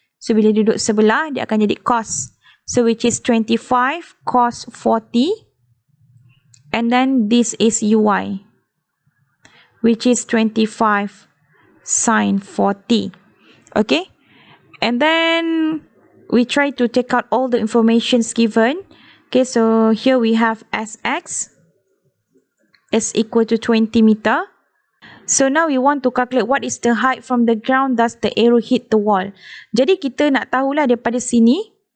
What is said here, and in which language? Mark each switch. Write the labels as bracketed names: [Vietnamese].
[Malay] So bila duduk sebelah, dia akan jadi cos. [English] So which is 25 cos 40. And then this is uy, which is 25 sin 40. Okay, and then we try to take out all the informations given. Okay, so here we have sx is equal to 20 meter. So now we want to calculate what is the height from the ground does the arrow hit the wall. [Malay] Jadi kita nak tahulah daripada sini.